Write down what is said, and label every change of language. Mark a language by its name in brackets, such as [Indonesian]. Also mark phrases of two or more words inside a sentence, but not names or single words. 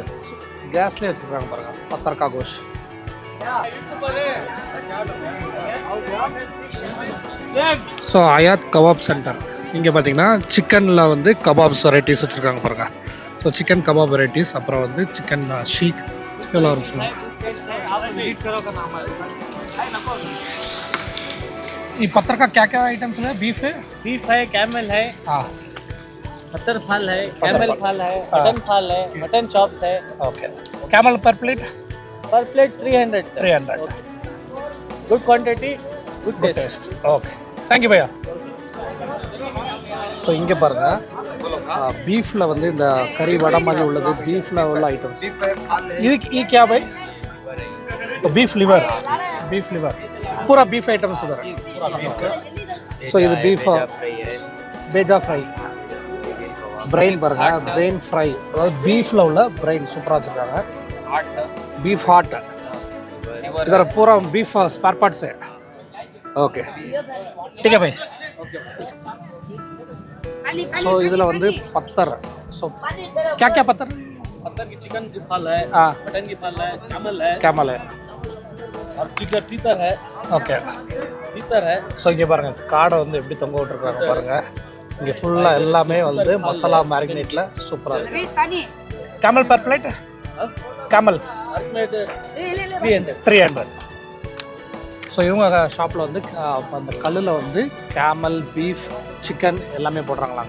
[Tamil] கேஸ்லேயே வச்சுருக்காங்க பாருங்கள். [Hindi] पत्थर का गोश्त. [Tamil] ஸோ அயாத் கபாப் சென்டர். இங்கே பார்த்தீங்கன்னா சிக்கனில் வந்து [English] kebabs varieties [Tamil] வச்சுருக்காங்க பாருங்கள். ஸோ [English] chicken kebab varieties, [Tamil] அப்புறம் வந்து சிக்கன் ஷீக் எவ்வளோ வரும் சொல்லுவாங்க. [Hindi] ये पत्थर का क्या क्या आइटम्स है? बीफ है, है, कैमल है, हाँ, पत्थर फाल है, कैमल फाल है, मटन फाल है, [English] mutton chops [Hindi] है। [English] Okay. Camel per plate per plate 300 sir. 300. good quantity, good Good टेस्ट. taste. Okay. Thank you भैया. [Tamil] ஸோ இங்கே பாருங்கள், பீஃபில் வந்து இந்த கறி வடை மாதிரி உள்ளது, பீஃபில் உள்ள ஐட்டம்ஸ். [Hindi] ये क्या भाई? [English] beef liver [Hindi] पूरा बीफ आइटम्स इधर. [Tamil] सो இது பீஃப் பேஜா ஃப்ரை, பிரெயின் பாருங்க, [English] brain fry. [Tamil] அதாவது பீஃபில் உள்ள பிரெயின் சூப்பராக வச்சுருக்காங்க. [English] beef heart [Hindi] इधर पूरा बीफ [English] spare parts [Hindi] है. ओके ठीक है भाई. [Tamil] ஸோ இதில் வந்து பத்தர். [Hindi] ஸோ क्या பத்தர்? पत्थर की चिकन की फाल है, मटन की फाल है, கேமல் और चिकन तीतर है, ஓகே. तीतर है। [Tamil] ஸோ இங்கே பாருங்கள் காடை வந்து எப்படி தொங்க விட்டுருக்காங்க பாருங்கள். இங்கே ஃபுல்லாக எல்லாமே வந்து மசாலா மேரினேட்டில் சூப்பராக இருக்குது. [English] Camel per plate? Camel 300. [Tamil] ஸோ இவங்க ஷாப்பில் வந்து அந்த கல்லில் வந்து கேமல், பீஃப், சிக்கன் எல்லாமே போடுறாங்களாங்க.